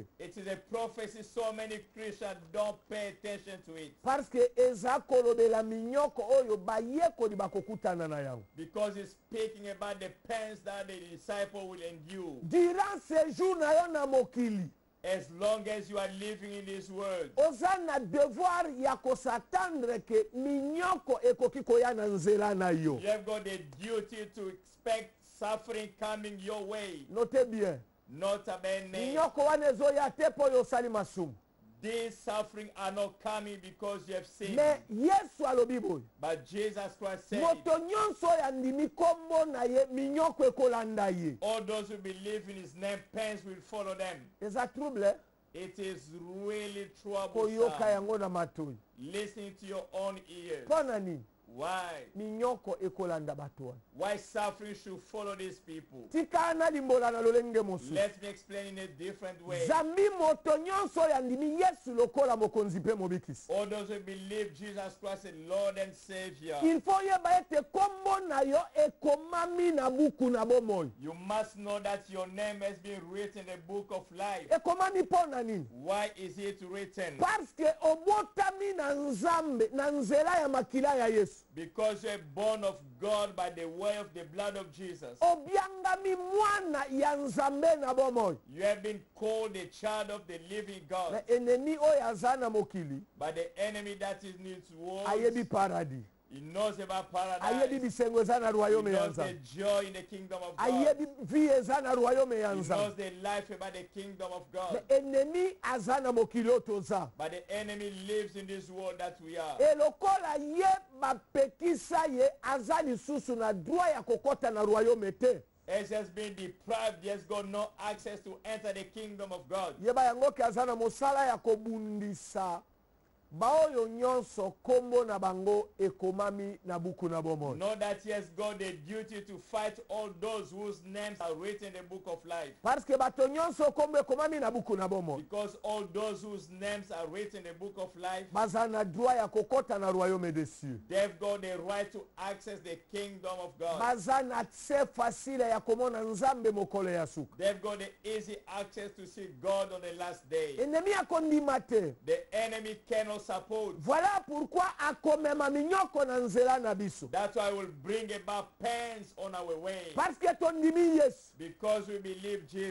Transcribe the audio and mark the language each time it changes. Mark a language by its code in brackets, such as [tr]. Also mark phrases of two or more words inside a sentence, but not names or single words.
[en] it is a prophecy so many Christians don't pay attention to it [fr] parce que [ln] eza kolobela minyoko oyo bayekoli bakokutana na yango [en] because it's speaking about the pains that the disciple will endure. [fr] durant séjour [ln] na yo na mokili [en] As long as you are living in this world, [ln] oza na devoir ya kosatendre ke minyoko ekoki koya na nzela na yo [en] you have got the duty to expect suffering coming your way. [fr] note bien [la] Nota bene, [ln] minyoko wana ezoya te mpo oyo osali masumu [en] these suffering are not coming because you have sinned. [ln] me yesu alobi boye [en] But Jesus Christ said, [ln] moto nyonso oyo andimi kombo na ye minyoko ekolanda ye [en] all those who believe in his name, pains will follow them. [ln] eza trouble [en] It is really [ln] koyoka [en] troublesome [ln] yango na matoi [en] listening to your own ears. [ln] mpo na nini [en] Why? [ln] minyoko ekolanda bato wana [en] Why suffering should follow these people? [ln] tika nalimbola na lolenge mosusu [en] Let me explain in a different way. [ln] zambi moto nyonso oyo andimi yesu lokola mokonzi mpe mobikisi [en] All those who believe Jesus Christ as Lord and Savior, [fr] il faut [ln] oyeba ete kombo na yo ekomami na buku na bomoi [en] you must know that your name has been written in the book of life. [ln] ekomami mpo na nini [en] Why is it written? [fr] parce que [ln] obotami na nzambe na nzela ya makila ya yesu [en] Because you are born of God by the way of the blood of Jesus. [ln] obiangami mwana ya nzambe na bomoi [en] You have been called a child of the living God. [ln] na enemi oyo aza na mokili [en] But the enemy that is in its [ln] ayebi [en] world, [ln] paradis [en] he knows about [ln] ayebi [en] paradise. [ln] bisengo eza na [en] He [ln] royaume ya [en] knows the [ln] nzambe [en] joy in the kingdom of God. [ln] ayebi vie eza na royaume ya [en] He knows [ln] nzambe [en] the life about the kingdom of [ln] na [en] God. [ln] enemi aza na mokili oyo toza [en] But the enemy lives in this world that we are. [ln] elokola ye bapekisa ye aza lisusu na droit ya kokɔta na royaume te [en] As has been deprived, he has got no access to enter the kingdom of God. [ln] yeba yango ke aza na mosala ya kobundisa baoyo nyonso kombo na bango ekomami na buku na bomoi. [en] Know that he has got the duty to fight all those whose names are written in the book of life. [fr] Parce que [ln] bato nyonso kombo ekomami na buku na bomoi. [en] Because all those whose names are written in the book of life, [ln] Baza na droit ya kokota na [fr] royaume des cieux. [en] they've got the right to access the kingdom of God. [ln] Baza na tse facile ya komona nzambe mokolo ya suka. [en] They've got the easy access to see God on the last day. [ln] Ennemi akondima te. [en] The enemy cannot support. [fr] Voilà pourquoi [ln] akomema minyoko na nzela na biso. [en] That's why we'll bring about pains on our way. [fr] Parce que [ln] tondimi Yesu. [en] Because we believe Jesus.